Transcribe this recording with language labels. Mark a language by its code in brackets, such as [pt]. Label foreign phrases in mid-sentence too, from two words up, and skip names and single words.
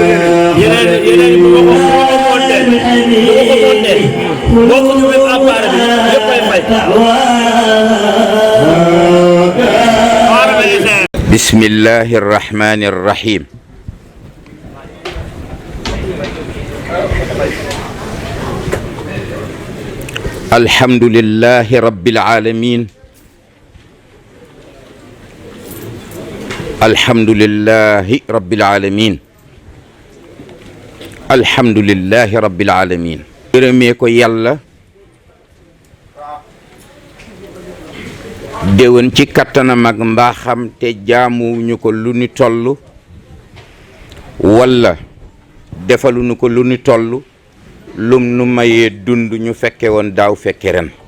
[ar] بسم الله الرحمن الرحيم الحمد لله رب العالمين الحمد لله رب العالمين الحمد لله رب العالمين [wo] gërëmee ko yàlla déwén ci kattanam ak mbaaxam te jaamuwuñu ko lu ni toll walla defaluñu ko lu ni toll lum nu mayee dund ñu fekke woon daaw fekke ren